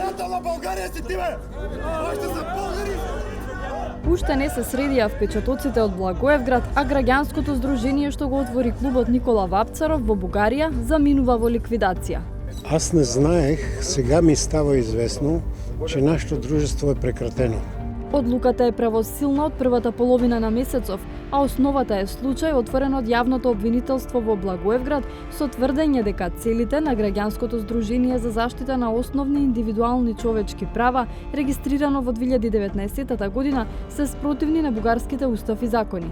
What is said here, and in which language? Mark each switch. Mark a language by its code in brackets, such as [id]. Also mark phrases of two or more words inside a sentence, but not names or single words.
[bg] на България си ти, бе! Още са българи! [mk] Уште не се средија впечатоците од Благоевград, а граѓанското здружение што го отвори клубот Никола Вапцаров во Бугарија заминува во ликвидација. [bg] Аз не знаех, сега ми става известно, че нашето дружество е прекратено. [mk] Одлуката е правосилна од првата половина на месецов, а основата е случај отворен од јавното обвинителство во Благоевград со тврдење дека целите на граѓанското здружение за заштита на основни индивидуални човечки права, регистрирано во 2019 година, се спротивни на бугарските устав и закони.